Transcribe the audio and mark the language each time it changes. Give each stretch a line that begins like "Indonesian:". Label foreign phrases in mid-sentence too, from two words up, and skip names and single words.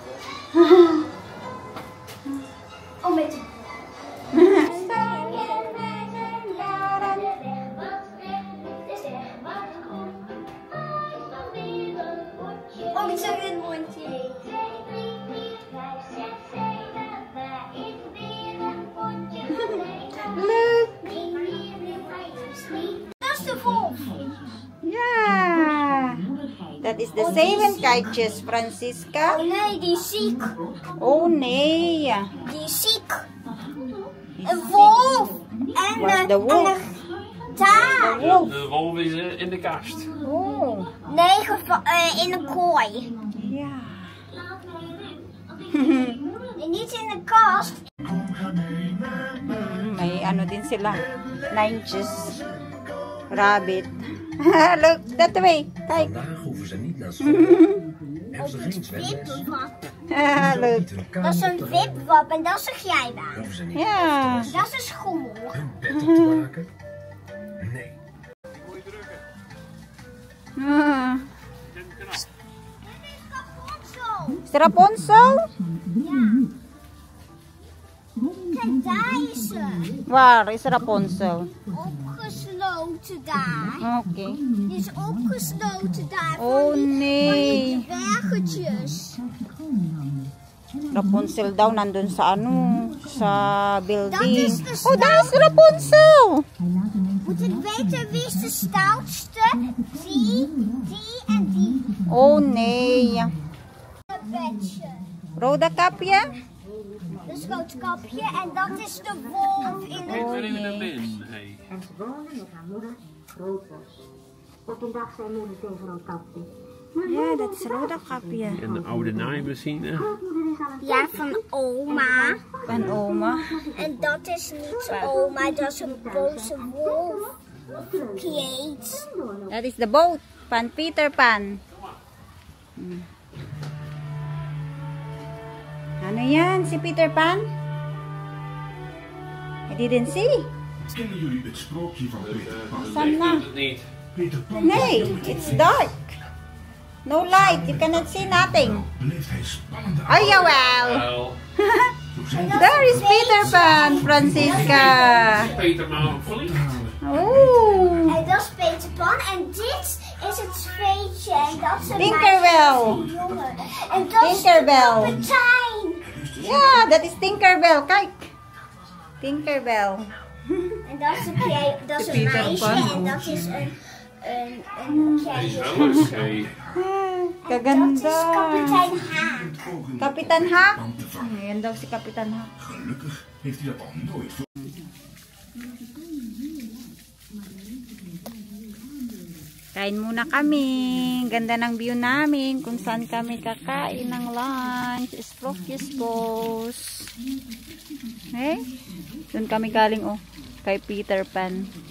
Dutch: Oh, met Oh, ik zag het mondje.
English: Look!
Dutch: Dat is de wolf.
English: Yeah! That is the seven kites, Francisca.
Dutch: Oh nee, die is ziek. Oh nee! Die is ziek. Een wolf. En Waar is de wolf? daar. Wolf. De wolf is in de kast. Oh! Nee, in een kooi. Ja. En niet in de kast.
Filipino: May ano din sila.
English: Ninjas. Rabbit. Look, that way.
Dutch: Kijk. Vandaag hoeven ze niet naar school. Hebben ze geen zwemles. Wipwap. Look. Dat is een wipwap en dat zeg jij wel. Hoeven ze niet Ja. Dat is een schommel. hun bed op te maken. Nee. Ah. Zo. Is Rapunzel? Kijk, daar is ze. Waar is Rapunzel? Opgesloten daar. Oké. Die is opgesloten daar. Oh nee. Die bergetjes.
Filipino: Rapunzel daw nandun sa ano, sa building.
Dutch: Dat is de Oh, daar is Rapunzel! Moet ik weten wie is de stoutste? Die en die. Oh nee. Een bedje. Rode kapje? Dat is roodkapje en dat is de wolf in Ik het... ben even naar binnen. Hey. En ze woonde met haar moeder Roodbos. Op een dag zei moeder tegen Roodkapje: Ja, dat is rode kapje. En de oude naaimachine. moeder is aan het Ja, van oma. Van oma. En dat is niet oma, dat is een boze wolf. Kate. Dat is
English: the boat
Dutch: van Peter Pan.
Filipino: Ano yan, si Peter Pan?
English: I didn't see.
Dutch: Kennen jullie het sprookje van Peter Pan?
Filipino: Saan na?
Dutch: Het niet. Peter Pan Nee,
English: it's dark. No light, you cannot see nothing.
Dutch: beleeft hij spannende Oh, jawel. Wel, Zo zijn
English: There is Peter Pan, Francisca.
Dutch: Peter maar te halen Oh. En dat is Peter Pan. En dit is het zweetje. En dat is een Tinkerbell. meisje en een jongen. En dat Tinkerbell. is de kapitein. Ja, dat is Tinkerbell. Kijk. Tinkerbell. En dat is, dat is een Peter meisje. Pan. En dat is een Hij is wel een schee. dat is
Filipino: Kaganda.
Dutch: kapitein Haak.
Filipino: Kapitan Haak. Ayan daw si Kapitan Haak.
Dutch: Gelukkig heeft hij dat al nooit voor.
Filipino: Kain muna kami. Ganda ng view namin kung saan kami kakain ng lunch. Sprookjesbos. Eh? Doon kami galing kay Peter Pan.